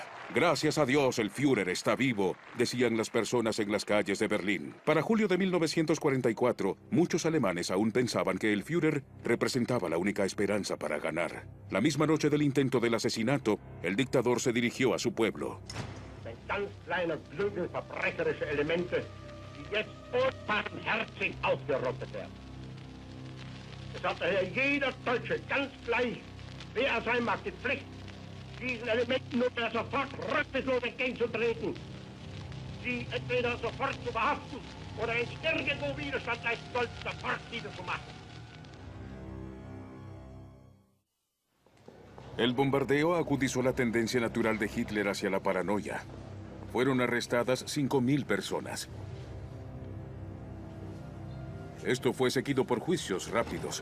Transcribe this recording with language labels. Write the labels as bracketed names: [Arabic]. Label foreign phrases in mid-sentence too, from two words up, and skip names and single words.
[Spanish] «Gracias a Dios, el Führer está vivo», decían las personas en las calles de Berlín. Para julio de 1944, muchos alemanes aún pensaban que el Führer representaba la única esperanza para ganar. La misma noche del intento del asesinato, el dictador se dirigió a su pueblo. [German] Ganz kleine Flügel verbrecherische Elemente, die jetzt unbarmherzig ausgerottet werden. Es hat daher jeder Deutsche ganz gleich, wer er sein mag, die Pflicht, diesen Elementen nunmehr sofort rücksichtslos entgegenzutreten, sie entweder sofort zu verhaften oder wenn sie irgendwo Widerstand leisten sollten, sofort niederzumachen. [Spanish] El bombardeo agudizó la tendencia natural de Hitler hacia la paranoia. Fueron arrestadas 5.000 personas. Esto fue seguido por juicios rápidos.